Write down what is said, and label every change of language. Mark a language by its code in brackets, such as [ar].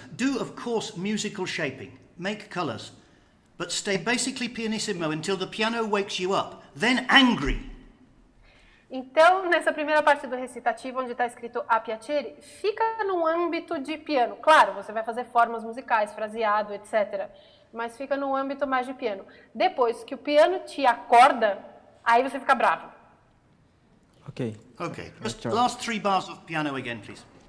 [en] Do, of course, musical shaping, make colours, but stay basically pianissimo until the piano wakes you up, then angry. [pt] Então, nessa primeira parte do recitativo, onde está escrito a piacere, fica no âmbito de piano. Claro, você vai fazer formas musicais, fraseado, etc. Mas fica no âmbito mais de piano. Depois que o piano te acorda, aí você fica bravo. Ok. [en] Just last 3 bars of piano again, please.